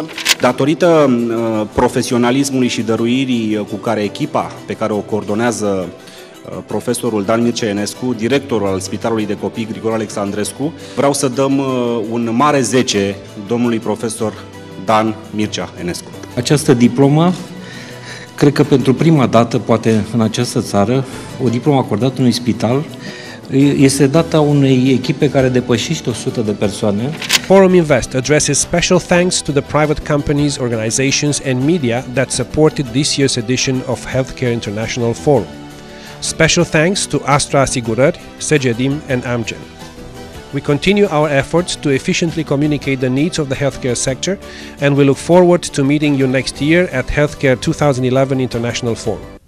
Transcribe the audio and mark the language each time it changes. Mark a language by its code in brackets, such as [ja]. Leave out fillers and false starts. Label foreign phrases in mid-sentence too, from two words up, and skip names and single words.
[ro] Datorită profesionalismului și dăruirii cu care echipa pe care o coordonează profesorul Dan Mircea Enescu, directorul al Spitalului de Copii Grigore Alexandrescu, vreau să dăm un mare 10 domnului profesor Dan Mircea Enescu. Această diplomă, cred că pentru prima dată, poate în această țară, o diplomă acordată unui spital, este dată unei echipe care depășește 100 de persoane. [en] Forum Invest addresses special thanks to the private companies, organizations and media that supported this year's edition of Healthcare International Forum. Special thanks to Astra Asigurări, Segedim and Amgen. We continue our efforts to efficiently communicate the needs of the healthcare sector, and we look forward to meeting you next year at Healthcare 2011 International Forum.